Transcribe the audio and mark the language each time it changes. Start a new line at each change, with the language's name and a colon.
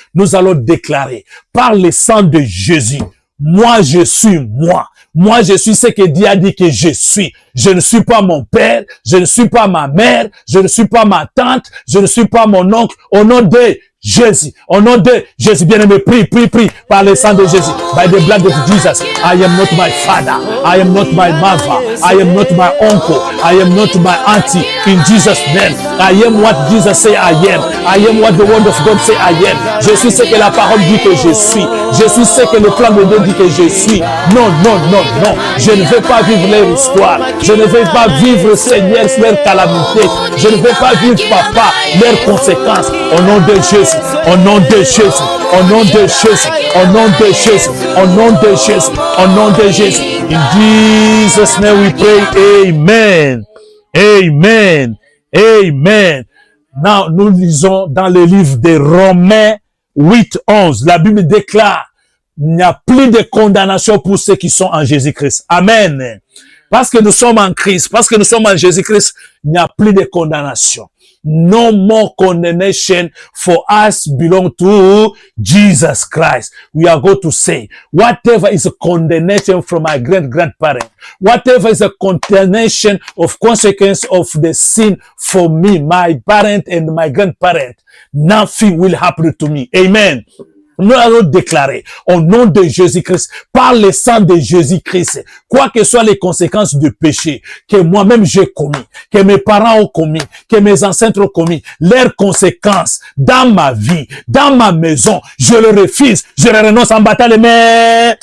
French: Nous allons déclarer par le sang de Jésus, moi je suis moi. Moi je suis ce que Dieu a dit que je suis. Je ne suis pas mon père, je ne suis pas ma mère, je ne suis pas ma tante, je ne suis pas mon oncle. Au nom de Jésus, au nom de Jésus, bien-aimé, prie, prie, prie, par le sang de Jésus.
English: By the blood of Jesus, I am not my father, I am not my mother, I am not my uncle, I am not my auntie. In Jesus' name, I am what Jesus say I am. I am what the word of God say I am.
French: Je suis ce que la parole dit que je suis. Je suis ce que le plan de Dieu dit que je suis. Non, non, non, non. Je ne veux pas vivre leur histoire. Je ne veux pas vivre, Seigneur, leur calamité. Je ne veux pas vivre, Papa, leurs conséquences. Au nom de Jésus. Au nom de Jésus, au nom de Jésus, au nom de Jésus, au nom de Jésus, au nom de Jésus.
English: In Jesus' name we pray. Amen. Amen. Amen.
French: Now, nous lisons dans le livre de Romains 8:11. La Bible déclare, il n'y a plus de condamnation pour ceux qui sont en Jésus-Christ. Amen. Parce que nous sommes en Christ, parce que nous sommes en Jésus-Christ, il n'y a plus de condamnation.
English: No more condemnation for us belong to Jesus Christ. We are going to say, whatever is a condemnation from my great-grandparent, whatever is a condemnation of consequence of the sin for me, my parent and my grandparent, nothing will happen to me. Amen.
French: Nous allons déclarer au nom de Jésus-Christ, par le sang de Jésus-Christ, quoi que soient les conséquences du péché que moi-même j'ai commis, que mes parents ont commis, que mes ancêtres ont commis, leurs conséquences dans ma vie, dans ma maison, je le refuse, je le renonce en battant les mains.